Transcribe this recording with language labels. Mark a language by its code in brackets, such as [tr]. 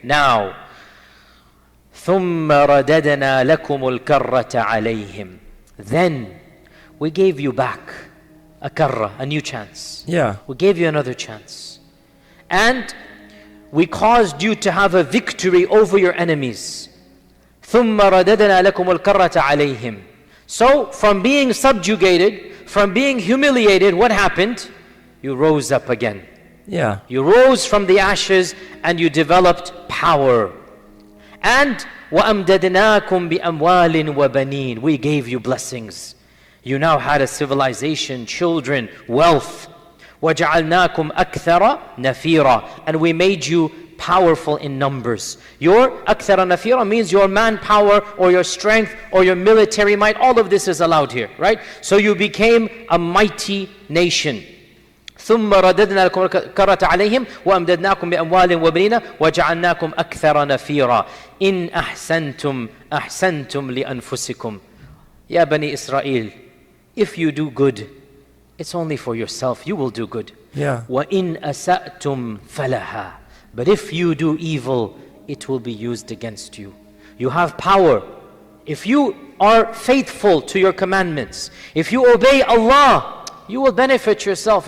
[ar] Now, ثُمَّ رَدَدْنَا لَكُمُ الْكَرَّةَ عَلَيْهِمْ. [en] Then we gave you back a karra, a new chance. Yeah. We gave you another chance. And we caused you to have a victory over your enemies. [ar] ثُمَّ رَدَدْنَا لَكُمُ الْكَرَّةَ عَلَيْهِمْ. [en] So from being subjugated, from being humiliated, what happened? You rose up again. Yeah. You rose from the ashes and you developed power. [ar] And وَأَمْدَدْنَاكُمْ بِأَمْوَالٍ وَبَنِينَ. [en] We gave you blessings. You now had a civilization, children, wealth. [ar] وَجَعَلْنَاكُمْ أَكْثَرَ نَفِيرًا. [en] And we made you powerful in numbers. Your [ar] أَكْثَرَ نَفِيرًا [en] means your manpower or your strength or your military might. All of this is allowed here, right? So you became a mighty nation. [ar] ثم رددنا لكم الكرة عليهم وأمددناكم بأموال وبنين وجعلناكم أكثر نفيرا إن أحسنتم لأنفسكم. يا بني إسرائيل, [en] if you do good, it's only for yourself. You will do good. Yeah. [ar] وإن أسأتم فلها. [en] But if you do evil, it will be used against you. You have power. If you are faithful to your commandments, if you obey Allah, you will benefit yourself.